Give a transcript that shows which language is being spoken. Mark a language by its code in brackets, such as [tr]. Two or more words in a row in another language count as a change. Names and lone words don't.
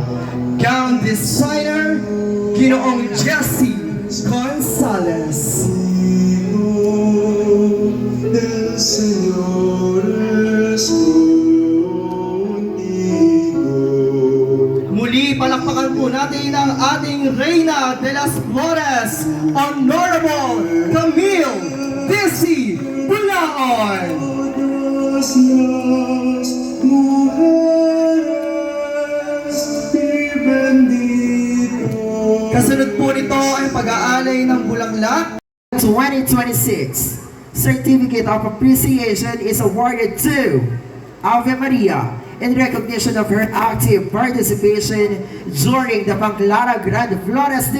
[en] Gown designer, Ginoong Jessie Gonzalez. [tl] Muli, palakpakan po natin ang ating Reyna de las Flores, Honorable Camille DC Bulaon. Kasunod po nito ay pag-aalay ng bulaklak. [en] 2026 Certificate of Appreciation is awarded to Ave Maria in recognition of her active participation during the Panglara Grand Flores